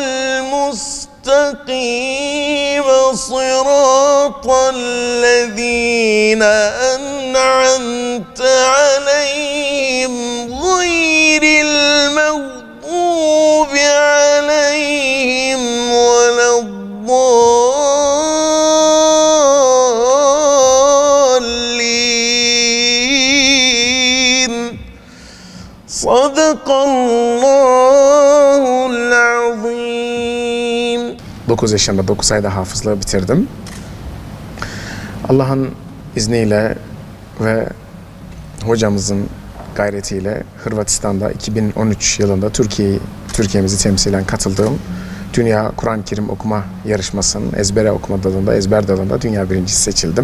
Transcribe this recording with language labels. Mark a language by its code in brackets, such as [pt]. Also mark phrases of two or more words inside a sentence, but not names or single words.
[ar] المستقيم صراط الذين أنعمت عليهم غير المغضوب عليهم ولا الضالين صدق الله العظيم. [tr] 9 yaşında 9 ayda hafızlığı bitirdim. Allah'ın izniyle ve hocamızın gayretiyle Hırvatistan'da 2013 yılında Türkiye'mizi temsilen katıldığım Dünya Kur'an-ı Kerim okuma yarışmasının ezber dalında dünya birincisi seçildim.